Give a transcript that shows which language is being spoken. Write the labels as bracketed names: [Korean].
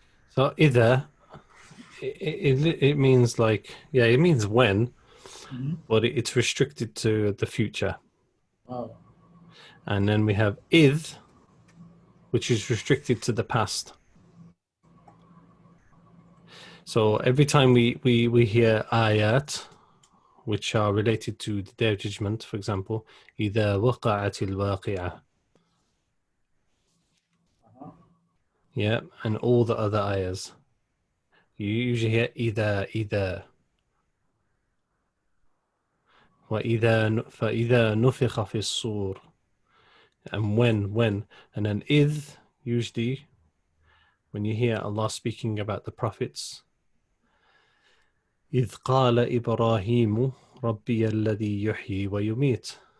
[English] So either it means it means when, but it's restricted to the future. Oh. And then we have id, which is restricted to the past. So every time we hear ayat, which are related to the Day of Judgment. For example, [Arabic] إذا وقعت الواقعة. [English] Yeah, and all the other ayahs. You usually hear [Arabic] إذا فإذا نفخ في الصور, [English] and when, and then إذ, usually when you hear Allah speaking about the prophets, [Arabic] إذ قال إبراهيم ربي الذي يحيي ويميت.